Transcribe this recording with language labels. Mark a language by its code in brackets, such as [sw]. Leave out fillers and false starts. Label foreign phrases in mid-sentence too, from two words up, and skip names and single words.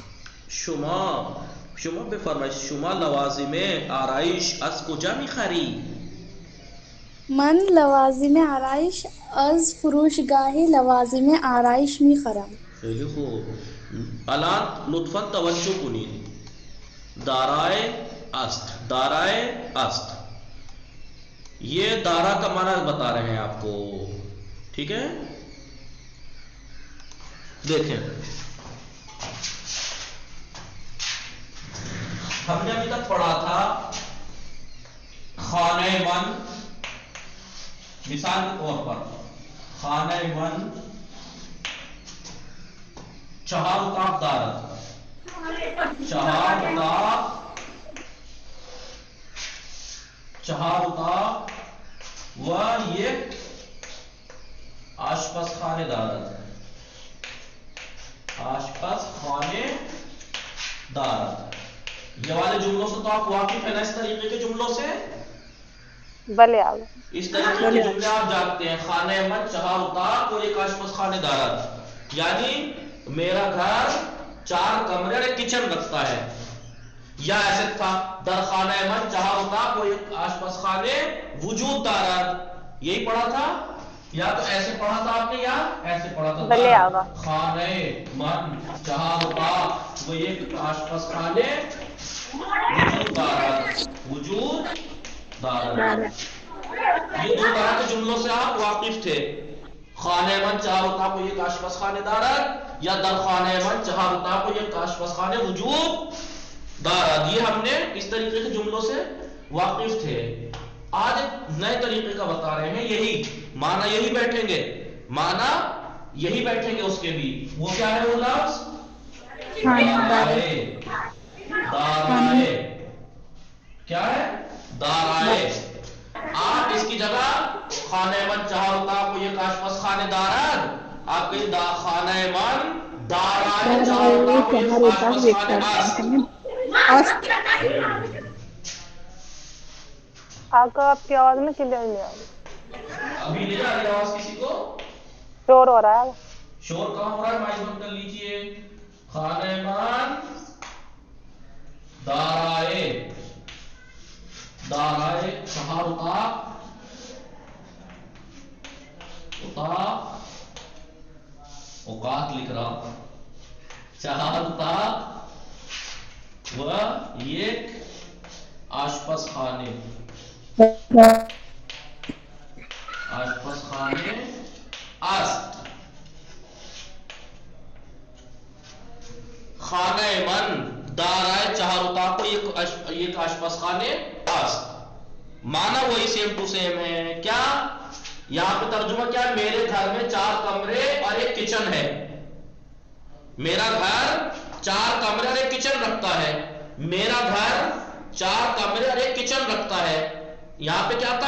[fa] شما بفرمایید شما لوازم آرایش از کجا میخری؟ من لوازم آرایش از فروشگاه لوازم آرایش میخرم. خیلی خوب. الان لطفاً توجه کنید. دارائے است. [ur] یہ دارا کا معنی بتا رہے ہیں آپ کو. ٹھیک ہے. دیکھیں ہم نے ابھی تک پڑھا تھا [fa] خانہ من. [ur] مثال کے طور پر [fa] خانہ من چہار اتاق دارد. چہار اتاق و یک آشپز خانه دارد. آشپز خانه دارد. [ur] یہ والے جملوں سے تو آپ واقف ہیں نا، اس طریقے کے جملوں سے؟ [fa] بلے آگا [ur] اس طریقے کے جملے آپ جانتے ہیں، [fa] خانہ من چہار اتاق و ایک آشپز خانے دارد، [ur] یعنی میرا گھر 4 کمرے اور ایک کچن رکھتا ہے، یا ایسے تھا [fa] در خانہ من چہار اتاق و ایک آشپز خانے وجود دارد، [ur] یہی پڑھا تھا، یا تو ایسے پڑھا تھا آپ نے یا ایسے پڑھا تھا؟ [fa] بلے آگا خانہ من چہار اتاق و ایک آشپز خانے وجود دارد، وجود دارد، [ur] یہ 2 طرح کے جملوں سے آپ واقف تھے، [fa] خانہ من چہار اتاق و ایک آشپز خانے دارد [ur] یا [fa] در خانہ من چہار اتاق و ایک آشپز خانے وجود دارد، [ur] یہ ہم نے اس طریقے کے جملوں سے واقف تھے۔ آج ایک نئے طریقے کا بتا رہے ہیں، یہی معنی یہی بیٹھیں گے، معنی یہی بیٹھیں گے اس کے بھی، وہ کیا ہے وہ لفظ؟ دارائے، دارائے کیا ہے؟ دارائے۔ آپ اس کی جگہ [fa] خانہ من چہار اتاق و ایک آشپز خانے دارد، [ur] آپ کہیں [fa] خانہ من دارائے چہار اتاق و ایک آشپز خانے است۔ [ur] آقا آپ کی آواز میں کلیئر نہیں آ رہی، ابھی نہیں آ رہی آواز کسی کو؟ شور ہو رہا ہے۔ شور کہاں ہو رہا ہے؟ مائک بند کر لیجئے۔ [fa] خانہ من دارائے، دارائے چہار اتاق، اتاق [ur] اوقات لکھ رہا ہوں، [fa] چہار اتاق و ایک آشپز خانے، آشپز خانے است۔ خانہ من دارائے چہار اتاق و ایک آشپز خانے است، [ur] معنی وہی [en] same to same [fa] ہے۔ [ur] کیا یہاں پہ ترجمہ کیا ہے؟ میرے گھر میں 4 کمرے اور ایک کچن ہے، میرا گھر 4 کمرے اور ایک کچن رکھتا ہے، میرا گھر 4 کمرے اور ایک کچن رکھتا ہے۔ یہاں پہ کیا تھا؟